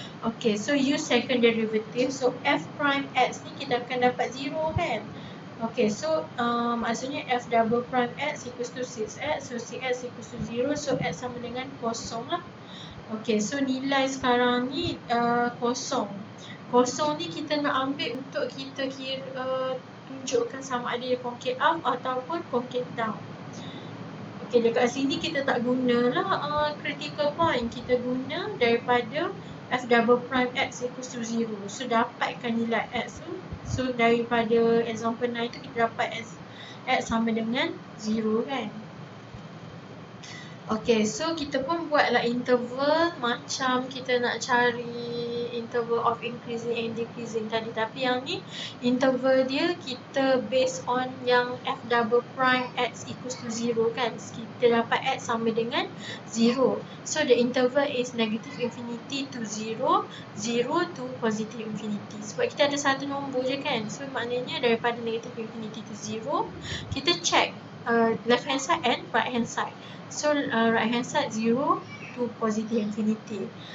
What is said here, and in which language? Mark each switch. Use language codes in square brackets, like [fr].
[en] Okay, so use second derivative. [ms] So f prime x ni kita akan dapat 0 kan. [en] Okay, so maksudnya f double prime x equals to 6x. So 6x equals to 0, [ms] so x sama dengan kosong lah. Okay, so nilai sekarang ni kosong. Kosong ni kita nak ambil untuk kita tunjukkan sama ada dia concave up ataupun concave down. Okay, dekat sini kita tak gunalah critical point. Kita guna daripada f double prime x equals to 0. So dapatkan nilai x tu. So daripada example 9 tu kita dapat x sama dengan 0 kan. Okay, so kita pun buatlah interval macam kita nak cari [en] interval of increasing and decreasing [ms] tadi. Tapi yang ni interval dia kita based on yang f double prime x equals to 0 kan. Kita dapat x sama dengan 0. [en] So the interval is negative infinity to 0, 0 to positive infinity. [ms] Sebab kita ada satu nombor je kan. [en] So maknanya daripada negative infinity to 0, kita check left hand side and right hand side. So right hand side 0 to positive infinity.